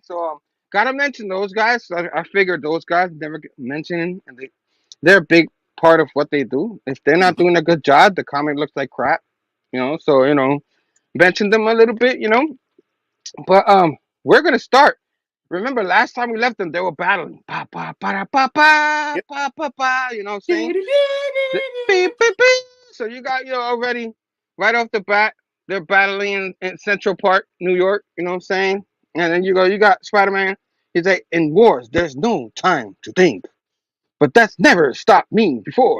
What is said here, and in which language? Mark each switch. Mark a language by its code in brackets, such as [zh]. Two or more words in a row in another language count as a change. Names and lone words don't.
[en] So gotta mention those guys. I figured those guys never get mentioned, and they're a big part of what they do. If they're not doing a good job, the comic looks like crap. So mention them a little bit. But we're gonna start. Remember last time we left them, they were battling. Pa pa pa pa pa Yep. pa pa pa. You know what I'm saying? Beep, beep, beep. So you got already right off the bat, they're battling in Central Park, New York. You know what I'm saying? And then you got Spider Man. He's like, in wars, there's no time to think. But that's never stopped me before.